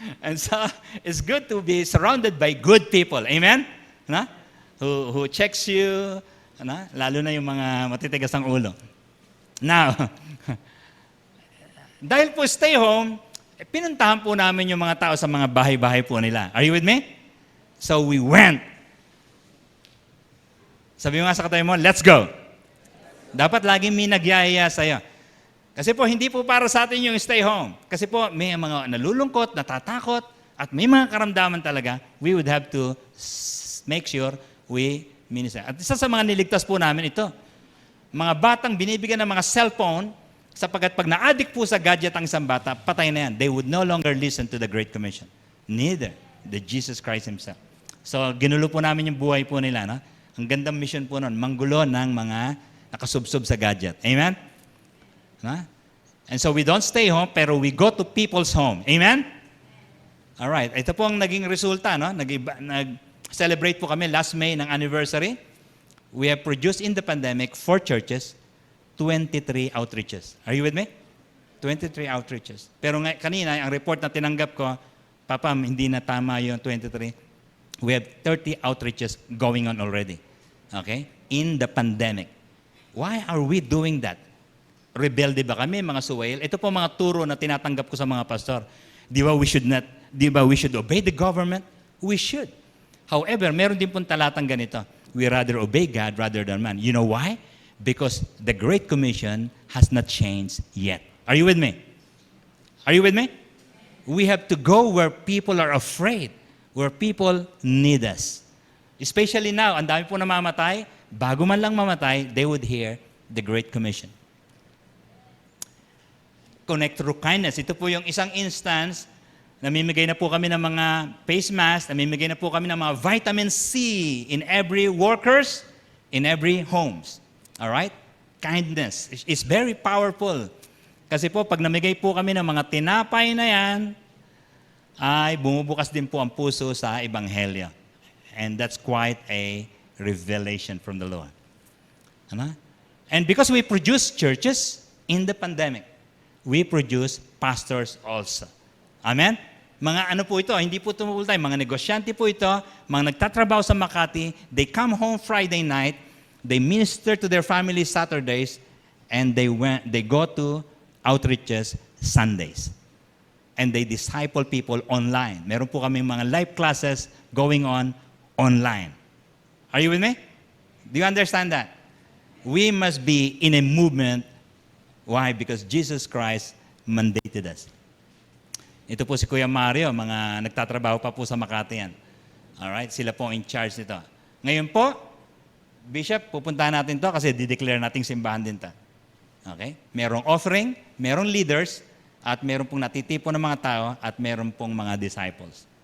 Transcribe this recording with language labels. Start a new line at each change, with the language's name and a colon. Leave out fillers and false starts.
English: And so, it's good to be surrounded by good people. Amen? Na? Who checks you, na?
Filipino: Lalo na yung mga matitigas ang ulo. Now, dahil po stay home, pinuntahan po namin yung mga tao sa mga bahay-bahay po nila.
English: Are you with me? So we went.
Filipino: Sabi mo nga sa katabi mo,
English: let's go.
Filipino: Dapat laging may nagyayaya sa'yo. Kasi po, hindi po para sa atin yung stay home. Kasi po, may mga nalulungkot, natatakot, at may mga karamdaman talaga,
English: we would have to make sure we minister.
Filipino: At isa sa mga niligtas po namin ito, mga batang binibigyan ng mga cellphone, sapagkat pag na-addict po sa gadget ang isang bata, patay na yan.
English: They would no longer listen to the Great Commission. Neither the Jesus Christ Himself.
Filipino: So, ginulo po namin yung buhay po nila. No? Ang gandang mission po nun, manggulo ng mga nakasubsob sa gadget. Amen? Na?
English: And so we don't stay home, pero we go to people's home. Amen?
Filipino: Alright, ito po ang naging resulta. No? Nag-celebrate po kami last May ng anniversary.
English: We have produced in the pandemic 4 churches, 23 outreaches. Are you with me?
Filipino: 23 outreaches. Pero kanina, ang report na tinanggap ko, Papa, hindi na tama yung 23.
English: We have 30 outreaches going on already. Okay? In the pandemic. Why are we doing that?
Filipino: Rebelde ba kami, mga suwail? Ito po mga turo na tinatanggap ko sa mga pastor.
English: Di ba we should obey the government? We should. However,
Filipino: meron din pong talatang ganito.
English: We rather obey God rather than man. You know why? Because the Great Commission has not changed yet. Are you with me? Are you with me? We have to go where people are afraid, where people need us. Especially now,
Filipino: ang dami po namamatay, bago man lang mamatay,
English: they would hear the Great Commission. Connect through kindness.
Filipino: Ito po yung isang instance, namimigay na po kami ng mga face mask, namimigay na po kami ng mga vitamin C
English: in every workers, in every homes. All right? Kindness is very powerful.
Filipino: Kasi po, pag namigay po kami ng mga tinapay na yan, ay bumubukas din po ang puso sa Ebanghelyo.
English: And that's quite a revelation from the Lord. Ano? And because we produce churches in the pandemic, we produce pastors also.
Filipino: Amen? Mga ano po ito, hindi po tumutulay, mga negosyante po ito, mga nagtatrabaho sa Makati,
English: they come home Friday night, they minister to their family Saturdays, and they go to outreaches Sundays. And they disciple people online.
Filipino: Meron po kaming mga
English: live classes going on online. Are you with me? Do you understand that? We must be in a movement. Why? Because Jesus Christ mandated us.
Filipino: Ito po si Kuya Mario, mga nagtatrabaho pa po sa Makati yan. Alright? Sila po in charge nito. Ngayon po, Bishop, pupuntahan natin to kasi dideclare nating simbahan din to. Okay? Merong offering, merong leaders, at meron pong natitipon ng mga tao, at meron pong mga disciples.